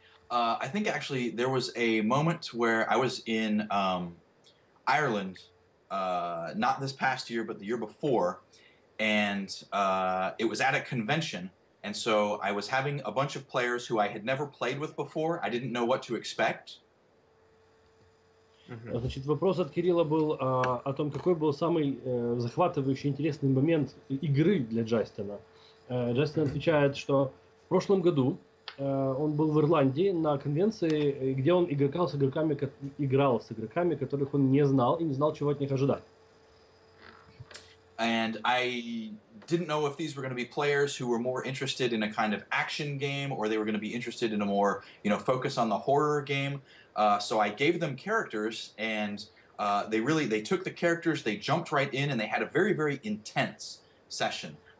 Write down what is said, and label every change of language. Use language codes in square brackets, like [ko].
[en] I think actually there was a moment where I was in Ireland, not this past year, but the year before, and it was at a convention, and so I was having a bunch of players who I had never played with before. I didn't know what to expect. [ru] Значит, вопрос от Кирилла был о том, какой был самый захватывающий, интересный момент игры для Джастина. Джастин отвечает, что в прошлом году он был в Ирландии на конвенции, где он играл с игроками, которых он не знал и не знал, чего от них ожидать. [en] And I didn't know if these were going to be players who were more interested in a kind of action game, or they were going to be interested in a more, focus on the horror game. So I gave them characters, and they took the characters, they jumped right in, and they had a very, very intense session.